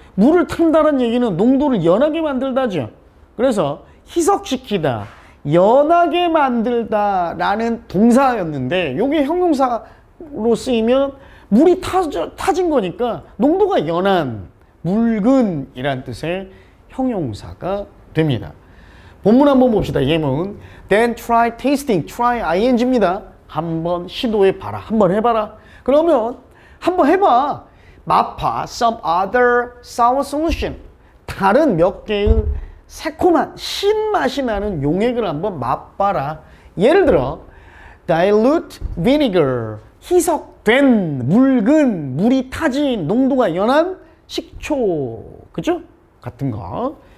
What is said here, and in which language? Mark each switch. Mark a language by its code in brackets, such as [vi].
[ko] 물을 탄다는 얘기는 농도를 연하게 만들다죠. 그래서 희석시키다, 연하게 만들다 라는 동사였는데 이게 형용사로 쓰이면 물이 타진 거니까 농도가 연한, 묽은 이란 뜻의 형용사가 됩니다. 본문 한번 봅시다. 예문 [en] Then try tasting, [ko] try ing입니다. 한번 시도해봐라, 한번 해봐라. 그러면 한번 해봐, 맛봐 [en] some other sour solution, [ko] 다른 몇 개의 새콤한 신맛이 나는 용액을 한번 맛봐라. 예를 들어 [en] dilute vinegar, [ko] 희석된 묽은 물이 타진 농도가 연한 식초, 그죠? 같은 거.